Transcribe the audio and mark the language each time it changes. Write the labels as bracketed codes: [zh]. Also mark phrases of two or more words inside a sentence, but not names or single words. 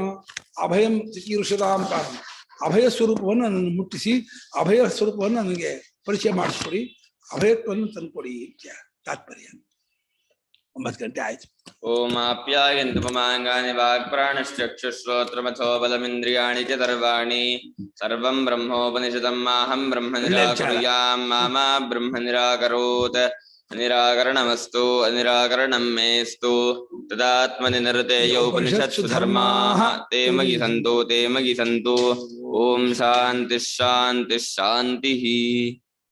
[sa] ಅಭಯಂ ಚಿಕೀರ್ಷತಾಂ [kn] ಕಾರಣ, ಅಭಯ ಸ್ವರೂಪವನ್ನು ನನ್ನನ್ನು ಮುಟ್ಟಿಸಿ ಅಭಯ ಸ್ವರೂಪವನ್ನು ನನಗೆ ಪರಿಚಯ ಮಾಡಿಸ್ಕೊಡಿ, ಅಭಯತ್ವವನ್ನು ತಂದುಕೊಡಿ [sa] ಇತ್ಯ ತಾತ್ಪರ್ಯ. [kn] 9 ಗಂಟೆ ಆಯ್ತು. [sa] ಓಂ ಆಪ್ಯಾಯಂತು ಮಮಾಂಗಾನಿ ವಾಕ್ಪ್ರಾಣಶ್ಚಕ್ಷುಶ್ರೋತ್ರಮಥೋ ಬಲಮಿಂದ್ರಿಯಾಣಿ ಚ ಸರ್ವಾಣಿ ಸರ್ವಂ ಬ್ರಹ್ಮೋಪನಿಷದಂ ಮಾಹಂ ಬ್ರಹ್ಮ ನಿರಾಕುರ್ಯಾಂ ಮಾ ಬ್ರಹ್ಮ ನಿರಾಕರೋತ್. ಅನಿರಾಕರಣಮಸ್ತು ಅನಿರಾಕರಣಂ ಮೇಸ್ತು ತದಾತ್ಮನಿ ನಿರತೇಯೋ ಉಪನಿಷತ್ಸು ಧರ್ಮಾಃ ತೇ ಮಯಿ ಸಂತು ತೇ ಮಯಿ ಸಂತು. ಓಂ ಶಾಂತಿ ಶಾಂತಿ ಶಾಂತಿ.